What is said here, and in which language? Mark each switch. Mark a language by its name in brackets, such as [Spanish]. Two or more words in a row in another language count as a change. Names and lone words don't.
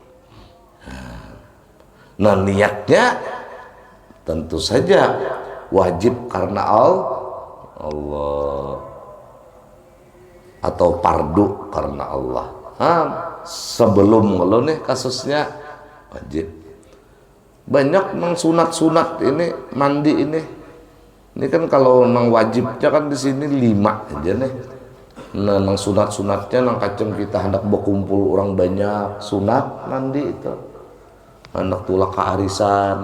[Indonesian] Nah niatnya tentu saja wajib karena Allah atau fardu karena Allah. Sebelum kalau nih kasusnya wajib. Banyak nang sunat-sunat ini mandi ini. Ini kan kalau nang wajibnya kan di sini 5 aja nih. Nah, nang sunat-sunatnya nang kacang kita hendak berkumpul orang banyak sunat mandi itu. [Banjar] Hendak tulak kearisan.